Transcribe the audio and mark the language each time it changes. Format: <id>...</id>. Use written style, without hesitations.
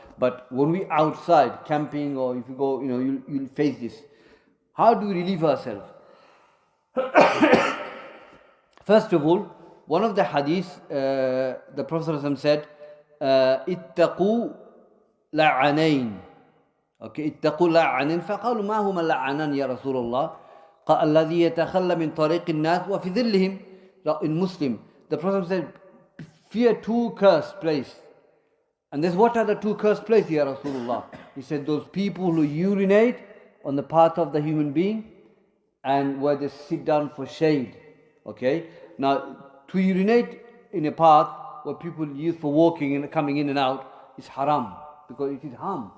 <en>But when we outside camping or if you go, you'll face this. How do we relieve ourselves? First of all, one of the hadiths, the Prophet said,</en> <ar>اتقوا لعنين.</ar> <en>Okay,</en> <ar>اتقوا لعنين. فقالوا ما هما اللعنان يا رسول الله؟ قال الذي يتخلى من طريق الناس وفي ظلهم.</ar> <en>In Muslim, the Prophet said, fear two cursed places. And this, what are the two cursed places, Ya Rasulullah? He said, those people who urinate on the path of the human being and where they sit down for shade. Okay? Now, to urinate in a path where people use for walking and coming in and out is haram. Because it is harm.</en>